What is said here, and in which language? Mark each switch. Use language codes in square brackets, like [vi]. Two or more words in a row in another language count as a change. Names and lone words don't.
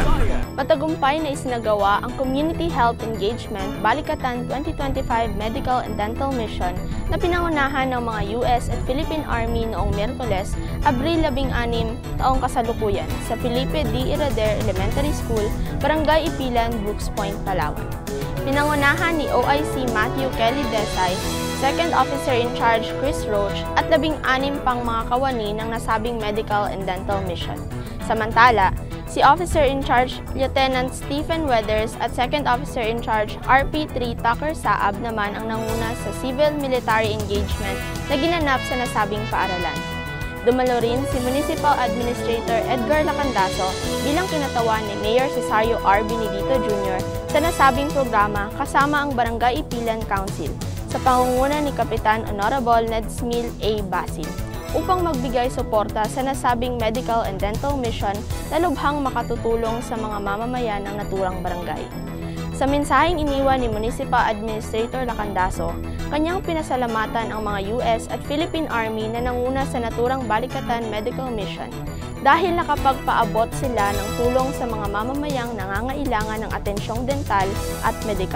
[tl] Matagumpay na isinagawa ang Community Health Engagement Balikatan 2025 [en] Medical and Dental Mission [tl] na pinangunahan ng mga US at Philippine Army noong Miyerkules, Abril 16, taong kasalukuyan sa Felipe de Herrera Elementary School, Barangay Ipilan, Brooks Point, Palawan. Pinangunahan ni OIC Matthew Kelly Desai, [en] Second Officer in Charge [tl] Chris Roach at 16 pang mga kawani ng nasabing [en] Medical and Dental Mission. [tl] Samantala, si [en] Officer in Charge [tl] Lieutenant Stephen Weathers at [en] Second Officer in Charge [tl] RP3 Tucker Saab naman ang nanguna sa [en] civil-military engagement [tl] na ginanap sa nasabing paaralan. Dumalo rin si Municipal Administrator Edgar Lacandaso bilang kinatawan ni Mayor Cesario R. Benedito Jr. sa nasabing programa kasama ang Barangay Ipilan Council sa pangunguna ni Kapitan Honorable Nedsmil A. Basin upang magbigay suporta sa nasabing [en] medical and dental mission [tl] na lubhang makatutulong sa mga mamamayan ng naturang barangay. Sa mensaheng iniwan ni Municipal Administrator Lacandaso, kanyang pinasalamatan ang mga US at Philippine Army na nanguna sa naturang Balikatan Medical Mission dahil nakapagpaabot sila ng tulong sa mga mamamayang nangangailangan ng atensyong dental at medikal.